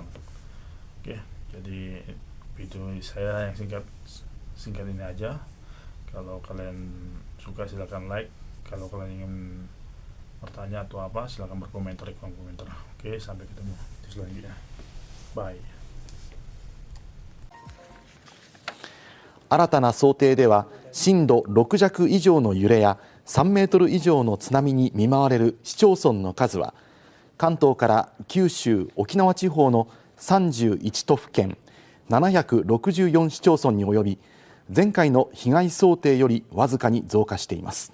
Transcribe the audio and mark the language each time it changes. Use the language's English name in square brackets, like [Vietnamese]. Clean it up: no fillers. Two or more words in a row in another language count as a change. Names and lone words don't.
[Indonesian] Oke, jadi video saya yang singkat ini aja. Kalau kalian suka silakan like, kalau kalian ingin bertanya atau apa silakan berkomentar di kolom komentar. Oke, sampai ketemu di selanjutnya. Bye. [Japanese] 新たな想定では震度6弱以上の揺れや3メートル以上の津波に見舞われる市町村の数は関東から九州・沖縄地方の 31都府県764市町村に及び、前回の被害想定よりわずかに増加しています。